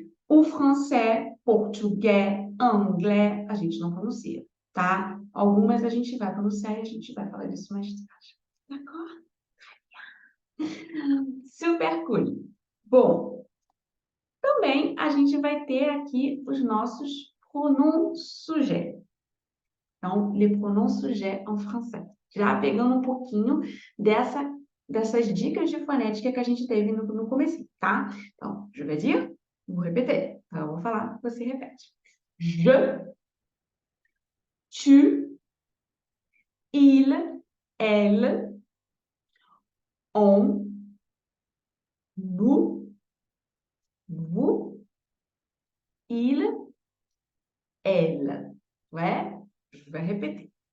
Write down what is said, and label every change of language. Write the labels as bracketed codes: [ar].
[pt] O francês, português, inglês, a gente não pronuncia, tá? Algumas a gente vai pronunciar e a gente vai falar disso mais tarde. [fr] D'accord? [pt] Super cool. Bom, também a gente vai ter aqui os nossos [fr] pronoms sujets. [pt] Então, [fr] les pronoms sujets en français. [pt] Já pegando um pouquinho dessas dicas de fonética que a gente teve no começo, tá? Então, [fr] je vais dire, [pt] vou repetir. Então, eu vou falar, você repete. [fr] Je, tu, il, elle, on, nous, vous, il, elle. Ouais? Je vais répéter.